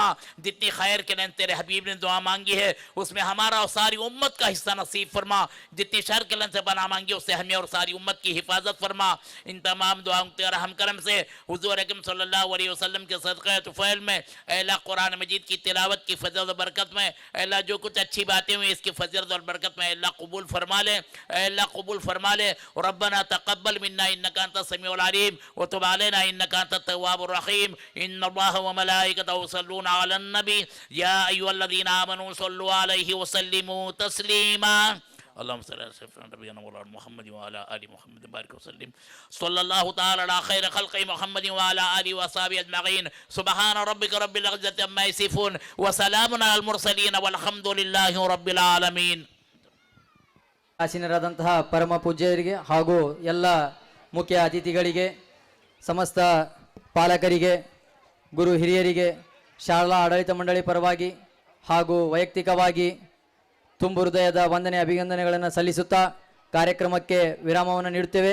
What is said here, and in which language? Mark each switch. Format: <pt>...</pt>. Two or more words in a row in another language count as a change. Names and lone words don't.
<ur>جتنی خیر کے لیے تیرے حبیب نے دعا مانگی ہے اس میں ہمارا اور ساری امت کا حصہ نصیب فرما، جتنی شر کے لیے سے بنا مانگی اس سے ہمیں اور ساری امت کی حفاظت فرما. ان تمام دعاؤں تیرا رحم کرم سے حضور اکرم</ur> <ar>صلى الله عليه وسلم</ar> <ur>کے صدقے طفیل میں اللہ قرآن مجید کی تلاوت کی فضل اور برکت میں اللہ جو کچھ اچھی باتیں ہوئی اس کی فضل اور برکت میں اللہ قبول فرما لے، اللہ قبول فرما لے.</ur> <ar>ربنا تقبل منا إنك أنت السميع العليم وتب علينا إنك أنت التواب الرحيم. إن الله وملائكته يصلون على النبي يا أيها الذين آمنوا صلوا عليه وسلموا تسليما. اللهم صل على سيدنا نبينا مولانا محمد وعلى آل محمد بارك وسلم صلى الله تعالى على خير خلق محمد وعلى آله وأصحابه أجمعين. سبحان ربك رب العزة عما يصفون وسلام على المرسلين والحمد لله رب العالمين.</ar> <kn>ಆಸೀನರಾದಂತಹ ಪರಮ ಪೂಜ್ಯರಿಗೆ ಹಾಗೂ ಎಲ್ಲ ಮುಖ್ಯ ಅತಿಥಿಗಳಿಗೆ, ಸಮಸ್ತ ಪಾಲಕರಿಗೆ, ಗುರು ಹಿರಿಯರಿಗೆ ಶಾಲಾ ಆಡಳಿತ ಮಂಡಳಿ ಪರವಾಗಿ ಹಾಗೂ ವೈಯಕ್ತಿಕವಾಗಿ ತುಂಬು ಹೃದಯದ ವಂದನೆ ಅಭಿನಂದನೆಗಳನ್ನು ಸಲ್ಲಿಸುತ್ತಾ ಕಾರ್ಯಕ್ರಮಕ್ಕೆ ವಿರಾಮವನ್ನು ನೀಡುತ್ತೇವೆ.</kn>